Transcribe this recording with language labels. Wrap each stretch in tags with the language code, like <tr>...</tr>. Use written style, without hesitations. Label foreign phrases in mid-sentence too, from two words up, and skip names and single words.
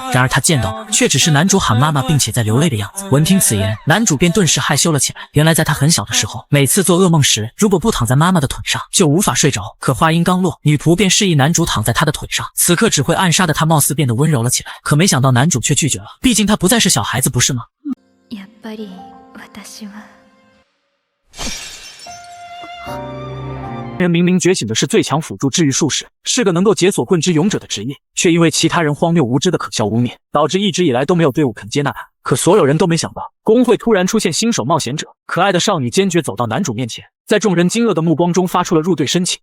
<zh>然而她见到的却只是男主喊妈妈并且在流泪的样子。闻听此言，男主便顿时害羞了起来。原来在他很小的时候，每次做噩梦时，如果不躺在妈妈的腿上，就无法睡着。可话音刚落，女仆便示意男主躺在她的腿上。此刻只会暗杀的她貌似变得温柔了起来，可没想到男主却拒绝了，毕竟他不再是小孩子，不是吗？</zh> <ja>やっぱり私は。</ja> <zh>人明明觉醒的是最强辅助治愈术士，是个能够解锁棍之勇者的职业，却因为其他人荒谬无知的可笑污蔑，导致一直以来都没有队伍肯接纳他。可所有人都没想到，工会突然出现新手冒险者。可爱的少女坚决走到男主面前，在众人惊愕的目光中发出了入队申请。</zh>